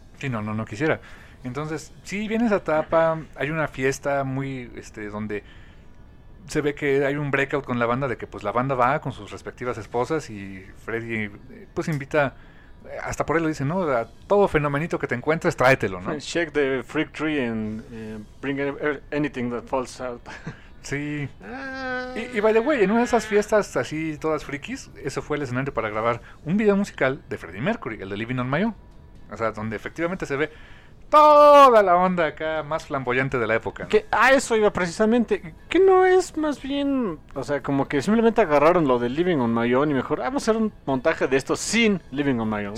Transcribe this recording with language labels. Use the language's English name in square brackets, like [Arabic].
[Spanish] Sí, no quisiera. Entonces, sí, viene esa etapa. Hay una fiesta muy, donde se ve que hay un breakout con la banda. De que, pues, la banda va con sus respectivas esposas. Y Freddie, pues, invita. Hasta por ahí lo dice, ¿no? A todo fenomenito que te encuentres, tráetelo, ¿no? [English] Check the freak tree and bring anything that falls out. [Spanish] Sí. Y [English] by the way, [Spanish] en una de esas fiestas así todas frikis, ese fue el escenario para grabar un video musical de Freddie Mercury, el de Living on My Own. O sea, donde efectivamente se ve toda la onda acá más flamboyante de la época, ¿no? Eso iba precisamente. Que no es más bien, o sea, como que simplemente agarraron lo de Living on My Own y mejor vamos a hacer un montaje de esto sin Living on My Own.